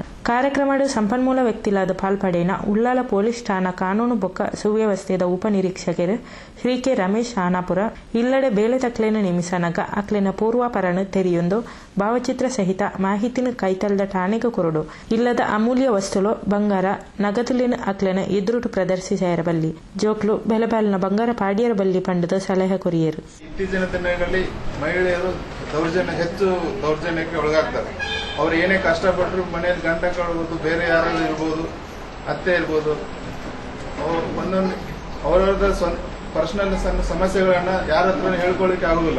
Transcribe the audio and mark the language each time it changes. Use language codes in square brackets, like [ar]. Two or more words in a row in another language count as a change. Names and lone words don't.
[tcy] ಕಾರ್ಯಕ್ರಮದ ಸಂಪನ್ಮೂಲ ವ್ಯಕ್ತಿಲಾದ ಪಾಲ್ಪಡೆನ ಉಳ್ಳಾಲ ಪೊಲೀಸ್ ಠಾಣಾ ಕಾನೂನು ಬೊಕ್ಕ ಸುವ್ಯವಸ್ಥೆದ ಉಪನಿರೀಕ್ಷಕರು ಶ್ರೀ ಕೆ ರಮೇಶ್ ಹಾನಾಪುರ ಇಲ್ಲಡೆ ಬೇಲೆ ತಕ್ಲೆನ ನಿಮಿಸನಗ ಅಕ್ಲೆನ ಪೂರ್ವಾಪರಣ ತೆರೆಯೊಂದು ಭಾವಚಿತ್ರ ಸಹಿತ ಮಾಹಿತಿನ ಕೈತಲ್ದ ಠಾಣೆಗೆ ಕೊರಡು ಇಲ್ಲದ ಅಮೂಲ್ಯ ವಸ್ತುಲು ಬಂಗಾರ ನಗದುಲಿನ ಅಕ್ಲೆನ ಎದುರುಟು ಪ್ರದರ್ಶಿಸಿರಬಲ್ಲಿ ಜೋಕ್ಲು ಬೆಲೆಬಾಲಿನ ಬಂಗಾರ ಪಾಡಿಯರ ಬಲ್ಲಿ ಪಂಡದ ಸಲಹೆ ಕೊರಿಯರು. [kn] ಇತ್ತೀಚಿನ ದಿನಗಳಲ್ಲಿ ಮಹಿಳೆಯರು ಹೆಚ್ಚು ದೌರ್ಜನ್ಯಕ್ಕೆ ಒಳಗಾಗ್ತಾರೆ. ಅವ್ರು ಏನೇ ಕಷ್ಟಪಟ್ಟರು ಮನೆಯಲ್ಲಿ ಗಂಟ ಕಳ್ಬೋದು, ಬೇರೆ ಯಾರಾದ್ರೂ ಇರ್ಬೋದು, ಅತ್ತೆ ಇರ್ಬೋದು, ಒಂದೊಂದು ಅವರವರ ಪರ್ಸನಲ್ ಸಣ್ಣ ಸಮಸ್ಯೆಗಳನ್ನ ಯಾರ ಹತ್ರ ಹೇಳ್ಕೊಳ್ಳಿಕ್ಕೆ ಆಗುದಿಲ್ಲ.